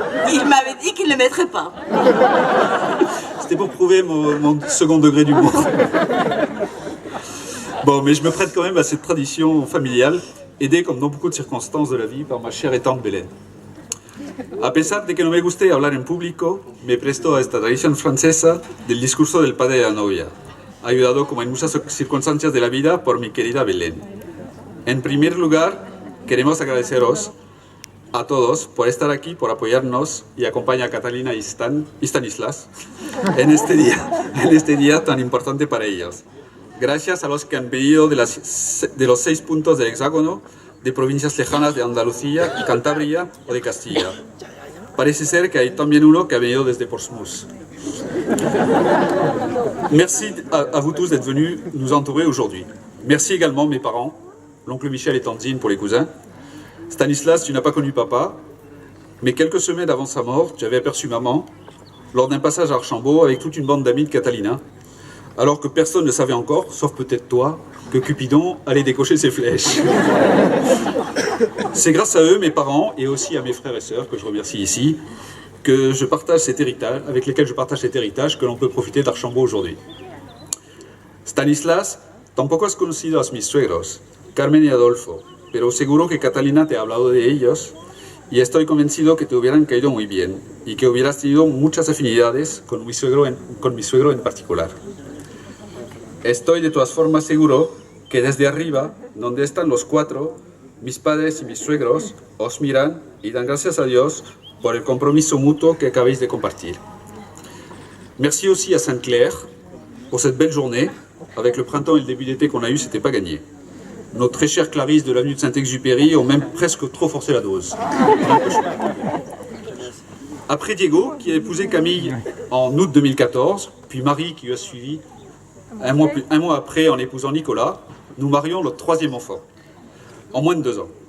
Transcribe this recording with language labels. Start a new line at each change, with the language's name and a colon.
French: Il m'avait dit qu'il ne le mettrait pas. C'était pour prouver mon second degré d'humour. Bon, mais je me prête quand même à cette tradition familiale, aidée comme dans beaucoup de circonstances de la vie par ma chère et tante Bélène.
Spanish: A pesar de que no me guste hablar en público, me presto a esta tradición francesa del discurso del padre de la novia, ayudado como en muchas circunstancias de la vida por mi querida Belén. En primer lugar, queremos agradeceros a todos por estar aquí, por apoyarnos y acompañar a Catalina y Stanislas en este día tan importante para ellos. Gracias a los que han venido de los 6 puntos del hexágono, de provincias lejanas de Andalucía, Cantabria o de Castilla. Parece ser que hay también uno que ha venido desde Portsmouth.
French: Merci à vous tous d'être venus nous entourer aujourd'hui. Merci également mes parents, l'oncle Michel et tante Zine pour les cousins. Stanislas, tu n'as pas connu papa, mais quelques semaines avant sa mort, tu avais aperçu maman lors d'un passage à Archambault avec toute une bande d'amis de Catalina, alors que personne ne savait encore, sauf peut-être toi, que Cupidon allait décocher ses flèches. C'est grâce à eux, mes parents, et aussi à mes frères et sœurs, que je remercie ici, que je partage cet héritage, avec lesquels je partage cet héritage, que l'on peut profiter d'Archambault aujourd'hui.
Spanish: Stanislas, tampoco has conocido a mis suegros, Carmen y Adolfo, pero seguro que Catalina te ha hablado de ellos, y estoy convencido que te hubieran caído muy bien, y que hubieras tenido muchas afinidades con mi suegro en particular. Estoy de todas formas seguro que desde arriba, donde están los 4, mis padres y mis suegros, os miran y dan gracias a Dios por el compromiso mutuo que acabáis de compartir.
French: Merci aussi à Sainte-Claire pour cette belle journée. Avec le printemps et le début d'été qu'on a eu, c'était pas gagné. Nos très chères Clarisse de l'avenue de Saint-Exupéry ont même presque trop forcé la dose. Après Diego, qui a épousé Camille en août 2014, puis Marie qui lui a suivi un mois après en épousant Nicolas, nous marions notre 3e enfant, en moins de 2 ans.